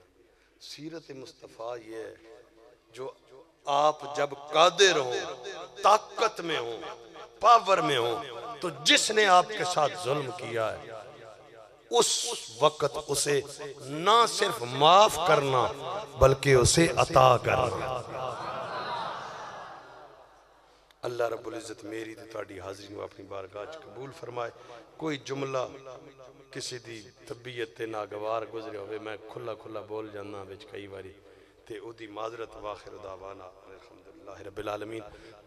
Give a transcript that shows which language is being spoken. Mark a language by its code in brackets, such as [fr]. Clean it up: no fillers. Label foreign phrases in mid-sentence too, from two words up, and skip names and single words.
[ur] سیرت مصطفیٰ یہ ہے جو آپ جب قادر ہوں، طاقت میں ہوں، پاور میں ہوں، تو جس نے آپ کے ساتھ ظلم کیا ہے اس وقت اسے نہ صرف معاف کرنا بلکہ اسے عطا کرنا. [pa] اللہ رب العزت میری تے تہاڈی حاضری نو اپنی بارگاہ وچ قبول فرمائے. کوئی جملہ کسی دی طبیعت تے ناگوار گزرے ہوئے میں کھلا بول جانا وچ کئی واری تے او دی معذرت. [ar] واخر دعوانا الحمدللہ رب العالمین.